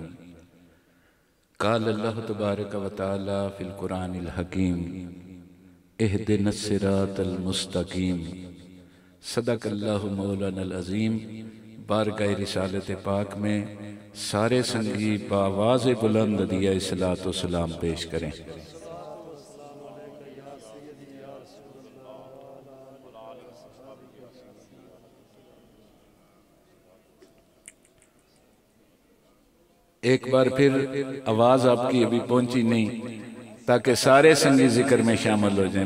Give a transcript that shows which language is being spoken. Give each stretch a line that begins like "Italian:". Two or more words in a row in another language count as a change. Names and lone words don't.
Arabic: قال الله تبارك وتعالى في القرآن الحكيم اهدنا الصراط المستقيم صدق الله مولانا العظيم.
Hindi: बारगाह रिसालत पाक में सारे संगी बावाज़ बुलंद दिया इस्सलातो सलाम पेश करें। एक बार फिर आवाज आपकी अभी पहुंची नहीं, ताकि सारे संगी जिक्र में शामिल हो जाएं।